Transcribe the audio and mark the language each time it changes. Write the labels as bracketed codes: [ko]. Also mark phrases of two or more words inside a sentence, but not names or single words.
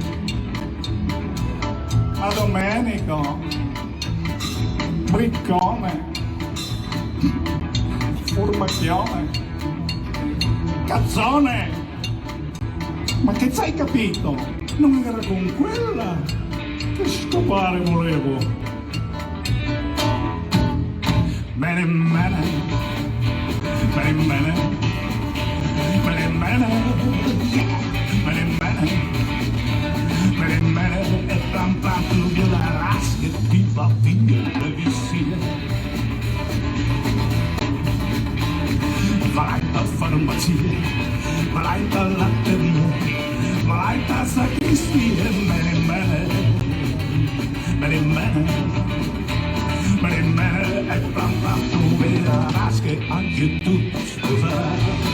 [it] Ma Domenico, briccone, furbacchione, cazzone, ma che c'hai capito? Non era con quella che scopare volevo. Bene, bene, bene, bene, mene, e pam pam [fr] tu violeras [it] che ti fa via le visie. Vai a farmacia, vai a latteria, vai a sacristia, e pam pam [fr] tu violeras [it] che anche [fr] tu sposeras.